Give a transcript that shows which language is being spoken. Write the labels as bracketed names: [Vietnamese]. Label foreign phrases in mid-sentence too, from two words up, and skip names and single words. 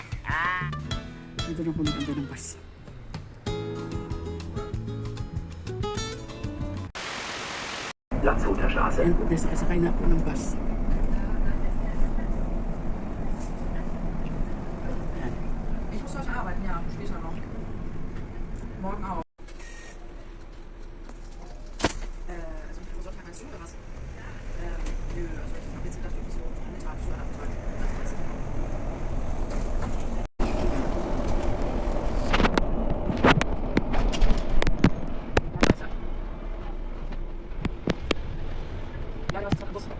[Filipino] Dito na po naganda ng bus. Ayan po guys, nakasakay na po ng bus. Ayan. [German] Ich muss heute arbeiten, ja, später noch. Morgen auch. Also ich sollte mal oder was? Nö, also ich habe jetzt gedacht, irgendwie so Mittag, so Nachmittag. Ja, das ist der Bus.